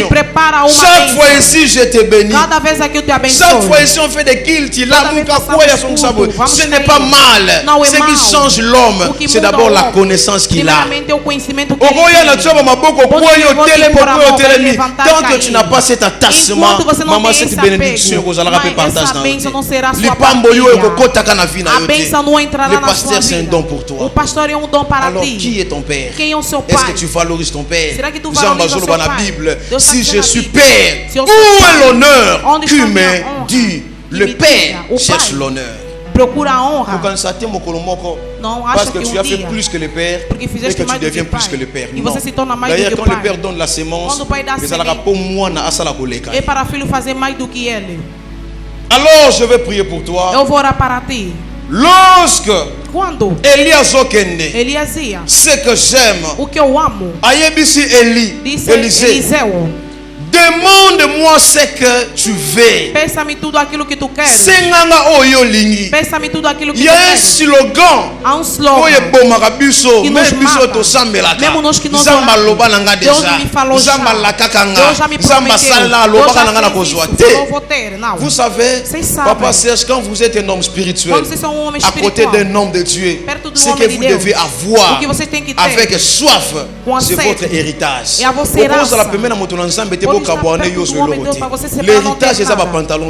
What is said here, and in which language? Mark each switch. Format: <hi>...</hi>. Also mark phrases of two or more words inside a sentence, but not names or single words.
<fr>Chaque fois ici, je te bénis. Chaque fois ici, on fait des cultes. Ce n'est pas mal. Ce qui change l'homme, c'est d'abord la connaissance qu'il a. Tant que tu n'as pas cet attachement, maman, cette bénédiction,</fr> <pt>a bênção não entrará</pt> <fr>le pasteur, c'est un don pour toi.</fr> <pt>O pastor é don para</pt> <fr>alors,</fr> <pt>ti.</pt> <fr>Qui est ton père?</fr> <pt>Quem é o seu pai?</pt> <fr>Est-ce que tu valorises ton père?</fr> <pt>Será que tu valorizas o seu pai?</pt> <fr>Bible,</fr> <pt>Deus</pt> <fr>si je suis</fr> <pt>Bíblia,</pt> <fr>père, où est l'honneur? Tu me dis, le père cherche l'honneur.</fr> <pt>Procura a honra.</pt> <fr>Non, parce que tu as fait plus que le père et que tu deviens plus que le père. D'ailleurs, quand le père donne la sémence,</fr> <pt>é para filho fazer mais do que ele.</pt> <fr>Alors, je vais prier pour toi.</fr> <pt>Eu vou orar para ti.</pt> <fr>Lorsque Elias ia, ce que j'aime,</fr> <pt>o que eu amo, disse Eliseu,</pt> <fr>demande-moi ce que tu veux.</fr> <pt>Peça-me tudo aquilo que tu queres. Peça-me tudo aquilo que tu queres.</pt> <fr>Il y a un slogan.</fr> <pt>Há slogan. Que nos mata. Mesmo nós que não oramos. Deus me falou já. Deus já me prometeu.</pt> <fr>Vous savez, Papa Serge, quand vous êtes un homme spirituel, à côté d'un homme de Dieu, ce que vous devez avoir avec soif, c'est votre héritage. L'héritage c'est un pantalon.</fr>